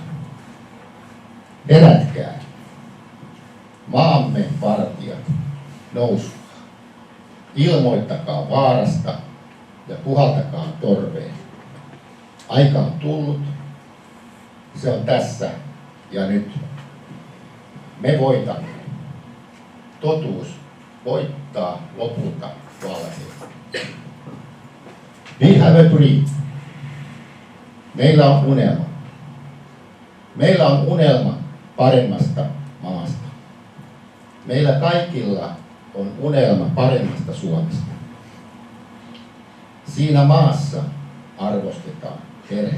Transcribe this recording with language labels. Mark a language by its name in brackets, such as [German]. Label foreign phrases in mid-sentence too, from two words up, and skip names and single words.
[Finnish] Herätkää, maamme vartijat, nouskaa, ilmoittakaa vaarasta ja puhaltakaa torveen. Aika on tullut, se on tässä ja nyt. Me voitamme. Totuus voittaa lopulta valheen. [English] We have a dream. [Finnish] Meillä on unelma. Meillä on unelma paremmasta maasta. Meillä kaikilla on unelma paremmasta Suomesta. Siinä maassa arvostetaan perhettä.